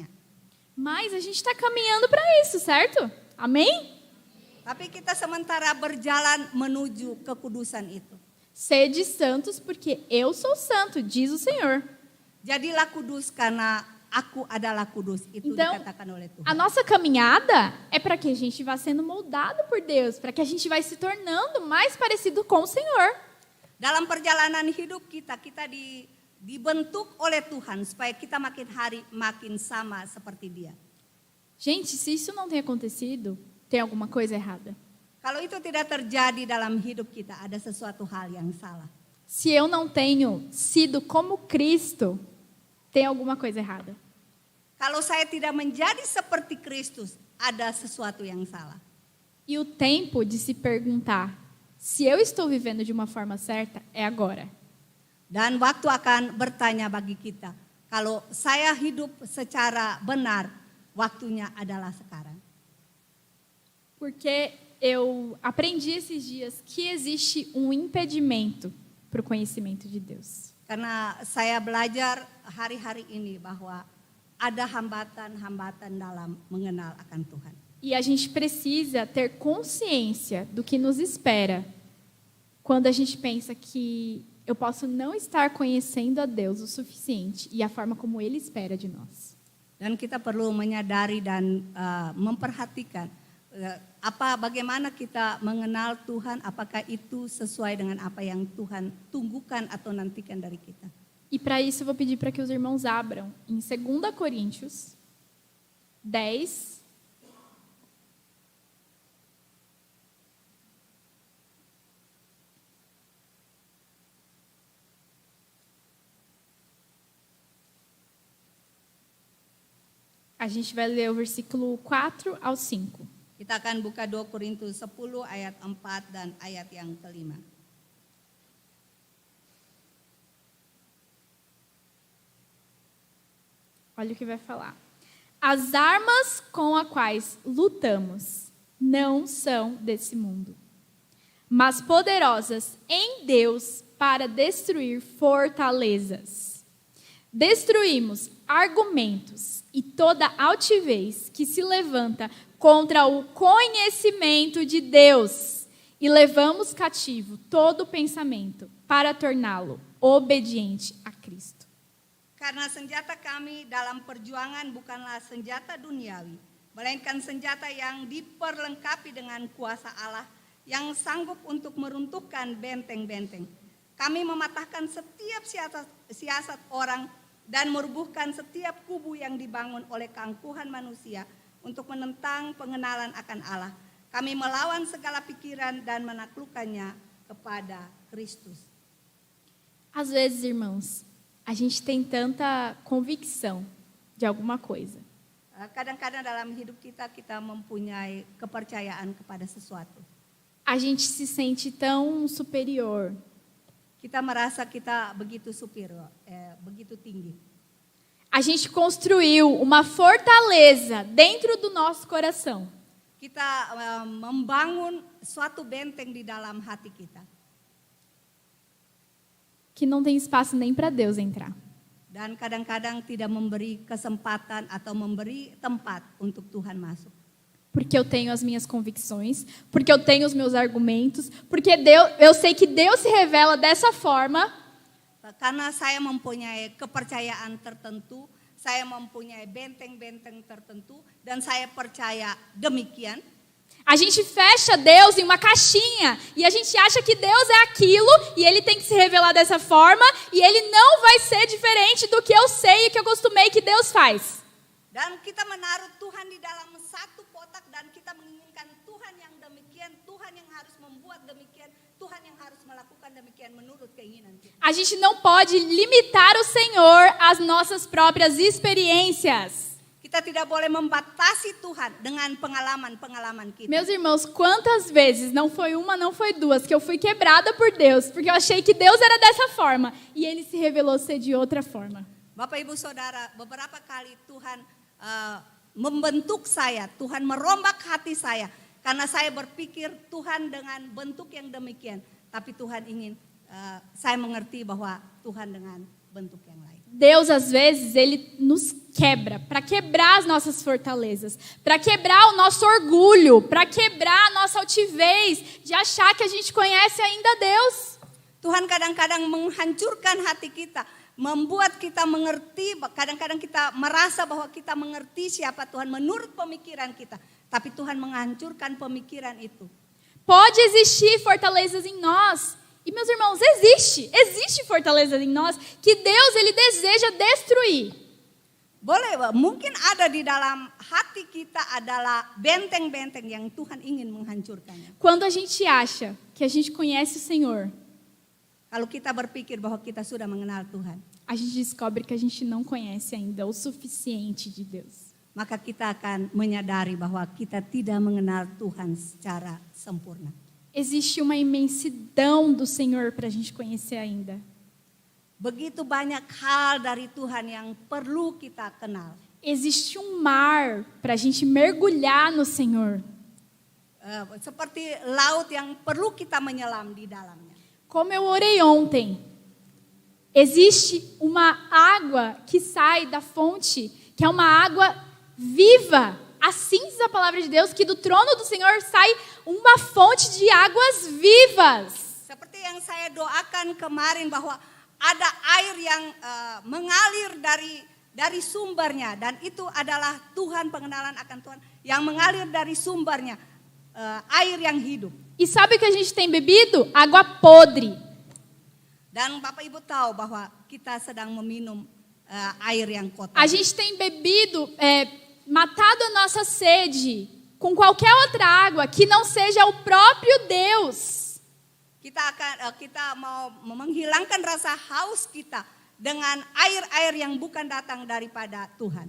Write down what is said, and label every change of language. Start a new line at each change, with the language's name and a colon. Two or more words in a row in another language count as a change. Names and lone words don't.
Portuguese: Mas a gente está caminhando para isso, certo? Amém?
Indonesian: Tapi kita sementara berjalan menuju kekudusan itu.
Portuguese: Sede santos, porque eu sou santo, diz o Senhor.
Indonesian: Jadilah kudus karena aku adalah kudus. Itu
Portuguese: Então,
Indonesian: dikatakan oleh Tuhan.
Portuguese: a nossa caminhada é para que a gente vá sendo moldado por Deus, para que a gente vá se tornando mais parecido com o Senhor.
Indonesian: Dalam perjalanan hidup kita dibentuk oleh Tuhan supaya kita makin hari makin sama seperti Dia.
Portuguese: Gente, se isso não tem acontecido, tem alguma coisa errada.
Indonesian: Kalau itu tidak terjadi dalam hidup kita, ada sesuatu hal yang salah.
Portuguese: Se eu não tenho sido como Cristo, tem alguma coisa errada.
Indonesian: Kalau saya tidak menjadi seperti Kristus, ada sesuatu yang salah.
Portuguese: E o tempo de se perguntar se eu estou vivendo de uma forma certa é agora.
Indonesian: Dan waktu akan bertanya bagi kita, kalau saya hidup secara benar, waktunya adalah sekarang.
Portuguese: Porque eu aprendi esses dias que existe um impedimento para o conhecimento de Deus.
Indonesian: Karena saya belajar hari-hari ini bahwa ada hambatan-hambatan dalam mengenal akan Tuhan.
Portuguese: E a gente precisa ter consciência do que nos espera quando a gente pensa que eu posso não estar conhecendo a Deus o suficiente e a forma como Ele espera de nós.
Indonesian: Dan kita perlu menyadari dan memperhatikan bagaimana kita mengenal Tuhan, apakah itu sesuai dengan apa yang Tuhan tunggukan atau nantikan dari kita.
Portuguese: E para isso eu vou pedir para que os irmãos abram em 2 Coríntios 10. A gente vai ler o versículo 4 ao 5.
Indonesian: Kita akan buka 2 Korintus 10 ayat 4 dan ayat yang kelima.
Portuguese: Olha o que vai falar. As armas com as quais lutamos não são desse mundo, mas poderosas em Deus para destruir fortalezas. Destruímos argumentos e toda altivez que se levanta contra o conhecimento de Deus e levamos cativo todo pensamento para torná-lo obediente a Cristo.
Indonesian: Karena senjata kami dalam perjuangan bukanlah senjata duniawi, melainkan senjata yang diperlengkapi dengan kuasa Allah yang sanggup untuk meruntuhkan benteng-benteng. Kami mematahkan setiap siasat orang dan merubuhkan setiap kubu yang dibangun oleh keangkuhan manusia untuk menentang pengenalan akan Allah. Kami melawan segala pikiran dan menaklukkannya kepada Kristus.
Portuguese: Às vezes, irmãos, a gente tem tanta convicção de alguma coisa.
Indonesian: Kadang-kadang dalam hidup kita mempunyai kepercayaan kepada sesuatu.
Portuguese: A gente se sente tão superior.
Indonesian: Kita merasa kita begitu superior, begitu tinggi.
Portuguese: A gente construiu uma fortaleza dentro do nosso coração.
Indonesian: Kita membangun suatu benteng di dalam hati kita.
Portuguese: Que não tem espaço nem para Deus entrar.
Indonesian: Dan kadang-kadang tidak memberi kesempatan atau memberi tempat untuk Tuhan masuk.
Portuguese: Porque eu tenho as minhas convicções, porque eu tenho os meus argumentos, porque eu sei que Deus se revela dessa forma.
Indonesian: Karena saya mempunyai kepercayaan tertentu, saya mempunyai benteng-benteng tertentu, dan saya percaya demikian.
Portuguese: A gente fecha Deus em uma caixinha e a gente acha que Deus é aquilo e Ele tem que se revelar dessa forma e Ele não vai ser diferente do que eu sei e que eu costumei que Deus faz.
Indonesian: Dan kita menaruh Tuhan di dalam satu kotak dan kita menginginkan Tuhan yang demikian, Tuhan yang harus membuat demikian, Tuhan yang harus melakukan demikian menurut keinginan kita.
Portuguese: A gente não pode limitar o Senhor às nossas próprias experiências.
Indonesian: Kita tidak boleh membatasi Tuhan dengan pengalaman-pengalaman kita.
Portuguese: Meus irmãos, quantas vezes, não foi uma, não foi duas, que eu fui quebrada por Deus, porque eu achei que Deus era dessa forma, e Ele se revelou ser de outra forma.
Indonesian: Bapak Ibu Saudara, beberapa kali Tuhan membentuk saya, Tuhan merombak hati saya, karena saya berpikir Tuhan dengan bentuk yang demikian, tapi Tuhan ingin saya mengerti bahwa Tuhan dengan bentuk yang lain.
Portuguese: Deus, às vezes, Ele nos quebra, para quebrar as nossas fortalezas, para quebrar o nosso orgulho, para quebrar a nossa altivez de achar que a gente conhece ainda Deus.
Indonesian: Tuhan kadang-kadang menghancurkan hati kita, membuat kita mengerti, kadang-kadang kita merasa bahwa kita mengerti siapa Tuhan menurut pemikiran kita, tapi Tuhan menghancurkan pemikiran itu.
Portuguese: Pode existir fortalezas em nós. E, meus irmãos, existe fortaleza em nós que Deus, Ele deseja destruir.
Indonesian: Boleh, mungkin ada di dalam hati kita adalah benteng-benteng yang Tuhan ingin menghancurkannya.
Portuguese: Quando a gente acha que a gente conhece o Senhor,
Indonesian: Kalau kita berpikir bahwa kita sudah mengenal Tuhan,
Portuguese: a gente descobre que a gente não conhece ainda o suficiente de Deus.
Indonesian: maka kita akan menyadari bahwa kita tidak mengenal Tuhan secara sempurna.
Portuguese: Existe uma imensidão do Senhor para a gente conhecer ainda.
Indonesian: Begitu banyak hal dari Tuhan yang perlu kita kenal.
Portuguese: Existe um mar para a gente mergulhar no Senhor.
Indonesian: Seperti laut yang perlu kita menyelam di dalamnya.
Portuguese: Como eu orei ontem, existe uma água que sai da fonte, que é uma água viva. Assim diz a palavra de Deus, que do trono do Senhor sai uma fonte de águas vivas.
Indonesian: Seperti yang saya doakan kemarin bahwa ada air yang mengalir dari sumbernya, dan itu adalah Tuhan, pengenalan akan Tuhan yang mengalir dari sumbernya, air yang hidup.
Portuguese: E sabe o que a gente tem bebido? Água podre.
Indonesian: Dan Bapak Ibu tahu bahwa kita sedang meminum air yang kotor.
Portuguese: A gente tem bebido, matado a nossa sede com qualquer outra água que não seja o próprio Deus.
Indonesian: Kita mau menghilangkan rasa haus kita dengan air-air yang bukan datang daripada Tuhan.